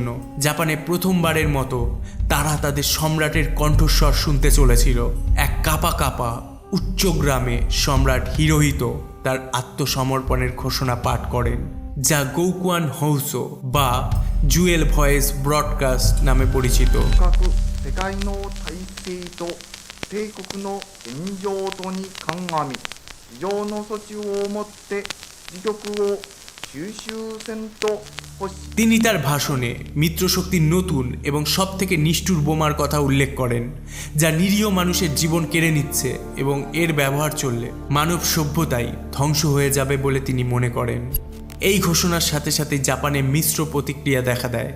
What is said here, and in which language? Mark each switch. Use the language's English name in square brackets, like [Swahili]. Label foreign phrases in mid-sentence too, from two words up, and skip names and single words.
[Bangla] জাপানে প্রথমবারের মতো তারা তাদের সম্রাটের কণ্ঠস্বর শুনতে চলেছিল। এক কাঁপা কাঁপা উচ্চ গ্রামে সম্রাট হিরোহিতো তার আত্মসমর্পণের ঘোষণা পাঠ করেন, যা গৌকুয়ান হৌসো বা জুয়েল ভয়েস ব্রডকাস্ট নামে পরিচিত। [Japanese] 世界の体制と帝国の現状とに鑑み非常の措置をもって自局を収集せんと欲し。 [Bangla] তিনি তার ভাষণে মিত্রশক্তির নতুন এবং সবথেকে নিষ্ঠুর বোমার কথা উল্লেখ করেন, যা নিরীহ মানুষের জীবন কেড়ে নিচ্ছে এবং এর ব্যবহার চললে মানব সভ্যতাই ধ্বংস হয়ে যাবে বলে তিনি মনে করেন। এই ঘোষণার সাথে সাথে জাপানে মিশ্র প্রতিক্রিয়া দেখা দেয়।